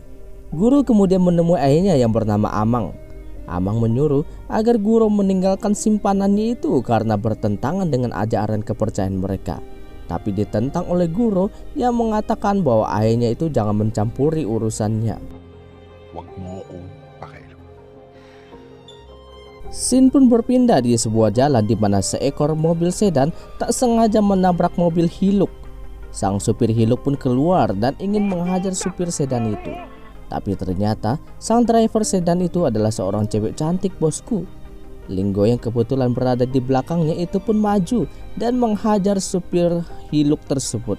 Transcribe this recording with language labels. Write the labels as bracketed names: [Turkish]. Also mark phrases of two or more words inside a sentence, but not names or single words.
[Indonesian] Guru kemudian menemui ayahnya yang bernama Amang. Amang menyuruh agar Guro meninggalkan simpanannya itu karena bertentangan dengan ajaran kepercayaan mereka. Tapi ditentang oleh Guro yang mengatakan bahwa ayahnya itu jangan mencampuri urusannya. [Filipino] Huwag mo akong pakialam. [Indonesian] Scene pun berpindah di sebuah jalan di mana seekor mobil sedan tak sengaja menabrak mobil Hilux. Sang supir Hilux pun keluar dan ingin menghajar supir sedan itu. Tapi ternyata sang driver sedan itu adalah seorang cewek cantik bosku. Linggo yang kebetulan berada di belakangnya itu pun maju dan menghajar supir Hilux tersebut.